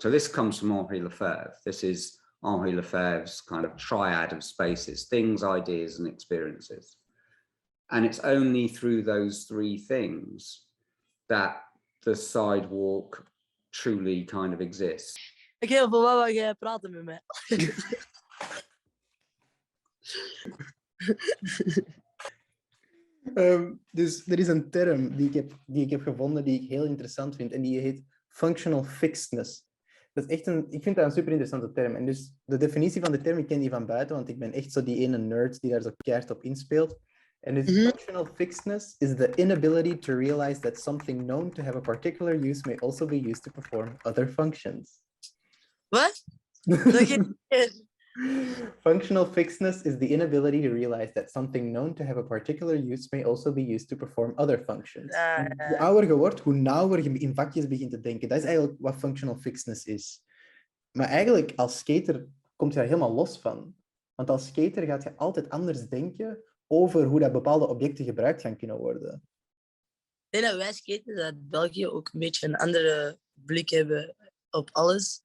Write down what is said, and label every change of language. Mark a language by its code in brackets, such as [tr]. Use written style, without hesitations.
[en] So this comes from Henri Lefebvre. This is Henri Lefebvre's kind of triad of spaces, things, ideas, and experiences. And it's only through those three things that the sidewalk truly kind of exists. [nl] Ik heel veel wou jij praten met mij. Dus er is een term die ik heb gevonden die ik heel interessant vind en die heet functional fixedness. Dat is echt ik vind dat een super interessante term. En dus de definitie van de term, ik ken die van buiten, want ik ben echt zo die ene nerd die daar zo keihard op inspeelt. En dus [en] functional fixedness is the inability to realize that something known to have a particular use may also be used to perform other functions. [nl] Wat? Nog een keer. [en] Functional fixedness is the inability to realize that something known to have a particular use may also be used to perform other functions. [nl] Hoe ouder je wordt, hoe nauwer je in vakjes begint te denken. Dat is eigenlijk wat functional fixedness is. Maar eigenlijk als skater komt je daar helemaal los van. Want als skater gaat je altijd anders denken over hoe dat bepaalde objecten gebruikt gaan kunnen worden. Ik denk dat wij skaters uit België ook een beetje een andere blik hebben op alles.